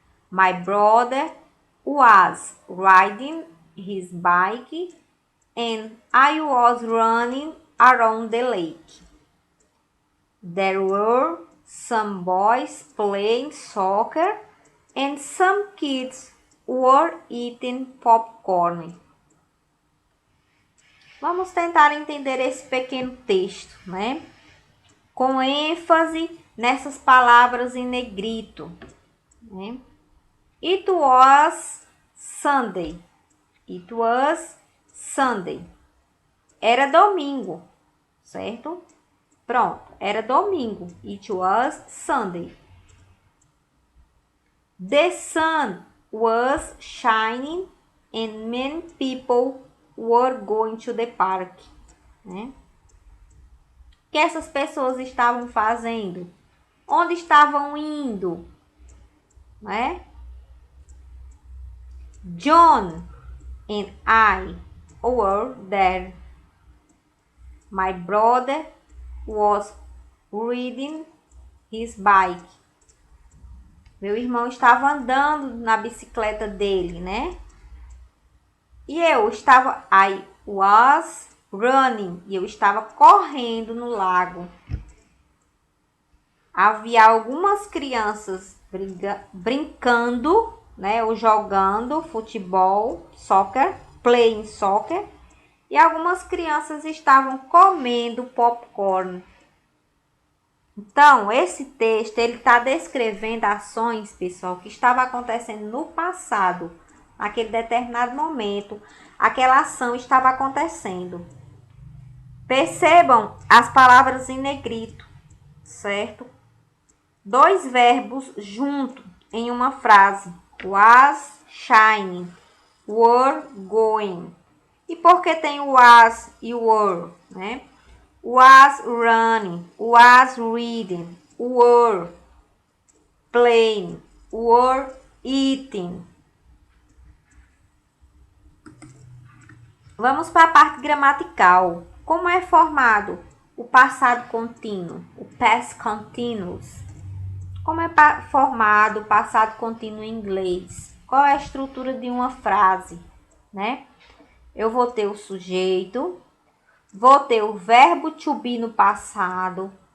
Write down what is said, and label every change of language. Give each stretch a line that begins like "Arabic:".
English: My brother was riding his bike and I was running around the lake. There were some boys playing soccer and some kids were eating popcorn.
Portuguese: Vamos tentar entender esse pequeno texto, Com ênfase nessas palavras em negrito,
English: It was Sunday. It was Sunday.
Portuguese: Era domingo, certo? Pronto, era domingo.
English: It was Sunday. The sun was shining and many people were going to the park.
Portuguese: O que essas pessoas estavam fazendo? Onde estavam indo?
English: John and I were there. My brother was riding his bike.
Portuguese: Meu irmão estava andando na bicicleta dele, E eu estava,
English: I was running,
Portuguese: e eu estava correndo no lago. Havia algumas crianças brincando, ou jogando futebol, soccer,
English: playing soccer,
Portuguese: e algumas crianças estavam comendo popcorn. Então, esse texto, ele está descrevendo ações, pessoal, que estavam acontecendo no passado, naquele determinado momento, aquela ação estava acontecendo. Percebam as palavras em negrito, certo? Dois verbos juntos em uma frase.
English: Was shining, were going.
Portuguese: E por que tem o was e o were, né?
English: Was running, was reading, were playing, were eating.
Portuguese: Vamos para a parte gramatical. Como é formado o passado contínuo, o past continuous? Como é formado o passado contínuo em inglês? Qual é a estrutura de uma frase, né? Eu vou ter o sujeito, vou ter o verbo to be no passado.